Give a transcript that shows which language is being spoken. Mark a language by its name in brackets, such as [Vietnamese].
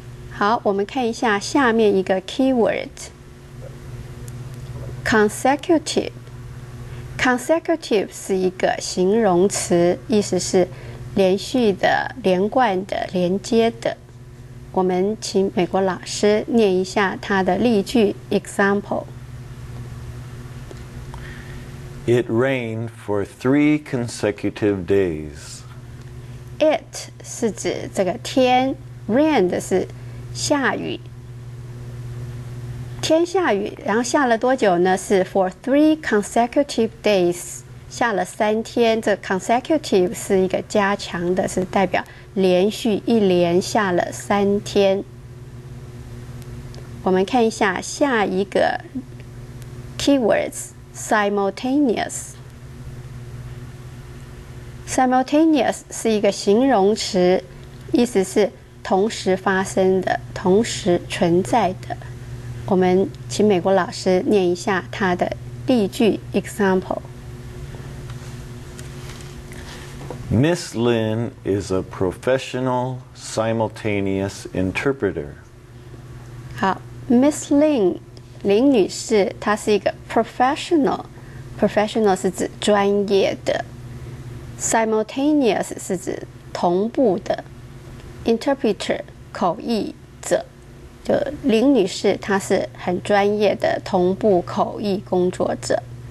[Chinese] 好，我们看一下下面一个 keyword consecutive 是一个形容词，意思是连续的、连贯的、连接的。我们请美国老师念一下他的例句 example。 [English] It rained for 3 consecutive days. [Chinese] it 是指这个天 ，rain 的是下雨，天下雨，然后下了多久呢？是 [English] for 3 consecutive days， [Chinese] 下了3天。这 consecutive 是一个加强的，是代表连续一连下了3天。我们看一下下一个 keywords simultaneous。simultaneous 是一个形容词，意思是同时发生的、同时存在的。我们请美国老师念一下它的例句 example。 [English] Miss Lin is a professional simultaneous interpreter. [Chinese] 好 ，Miss Lin 林女士，她是一个 professional 是指专业的 ，simultaneous 是指同步的 ，interpreter 口译者，就林女士她是很专业的同步口译工作者。